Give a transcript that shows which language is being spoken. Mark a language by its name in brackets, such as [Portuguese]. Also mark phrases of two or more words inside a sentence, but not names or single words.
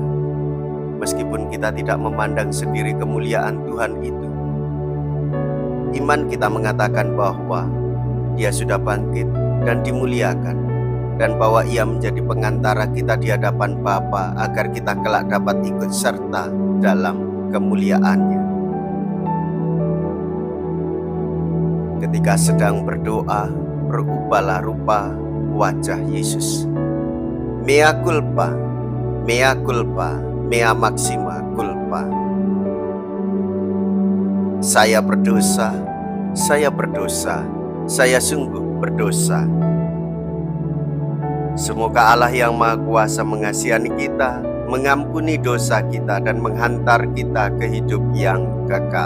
[Indonesian] Meskipun kita tidak memandang sendiri kemuliaan Tuhan itu, iman kita mengatakan bahwa Dia sudah bangkit dan dimuliakan, dan bahwa Ia menjadi pengantara kita di hadapan Bapa agar kita kelak dapat ikut serta dalam kemuliaannya. Ketika sedang berdoa, berubahlah rupa wajah Yesus. [Latin] Mea culpa, mea culpa, mea maxima culpa. [Indonesian] Saya berdosa, saya berdosa, saya sungguh berdosa. Semoga Allah yang Maha Kuasa mengasihani kita, mengampuni dosa kita, dan menghantar kita ke hidup yang kekal.